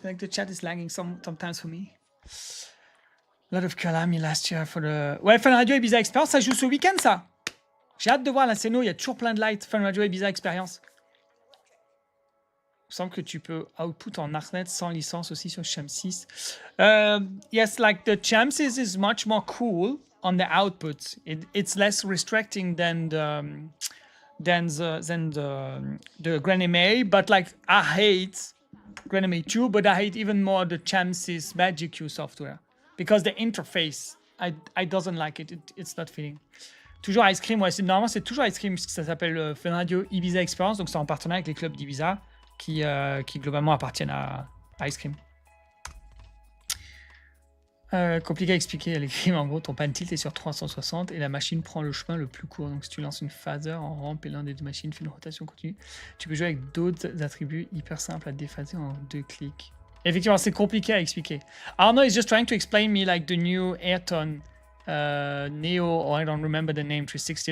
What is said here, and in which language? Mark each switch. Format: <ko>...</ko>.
<en>Like the chat is lagging sometimes for me. A lot of Kalami last year for the...</en> <fr>Ouais, Fun Radio Ibiza Experience, ça joue ce week-end, ça. J'ai hâte de voir la scéno, il y a toujours plein de lights. Fun Radio Ibiza Experience. Il me semble que tu peux output en Artnet sans licence aussi sur Chamsys.</fr> <en>Yes, like the Chamsys is much more cool on the output. It's less restricting than the Grand MA, but like I hate Grand MA 2, but I hate even more the Chamsys Magic Q software because the interface, I doesn't like it. It's not fitting.</en> <fr>Toujours Ice Cream, ouais, normalement c'est toujours Ice Cream puisque ça s'appelle Fun Radio Ibiza Experience, donc c'est en partenariat avec les clubs d'Ibiza qui globalement appartiennent à Ice Cream. Compliqué à expliquer, elle écrit, mais en gros ton pan tilt est sur 360 et la machine prend le chemin le plus court. Donc si tu lances une phaser en rampe et l'un des deux machines fait une rotation continue, tu peux jouer avec d'autres attributs hyper simples à déphaser en 2 clics. Effectivement, c'est compliqué à expliquer.</fr> <en>Arnaud is just trying to explain me like the new Ayrton Neo, or I don't remember the name, 360.</en>